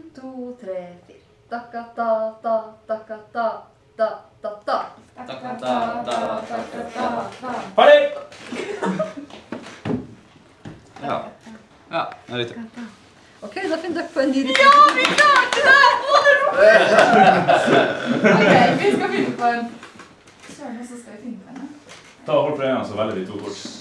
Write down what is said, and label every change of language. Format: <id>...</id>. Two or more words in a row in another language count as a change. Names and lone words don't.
<no>2, 3, 4. Takka, ta, ta, takka, ta, ta, ta, ta. Takka, ta, ta, takka, ta, ta. Ferdig! Ja. Ja, det er riktig. Ok, da finner dere på en ny riktig. Ja, vi klarte det! Ok, vi skal finne på en... Søren, så skal vi finne på en. Ta hold på en gang, så velger vi 2 kort.</no>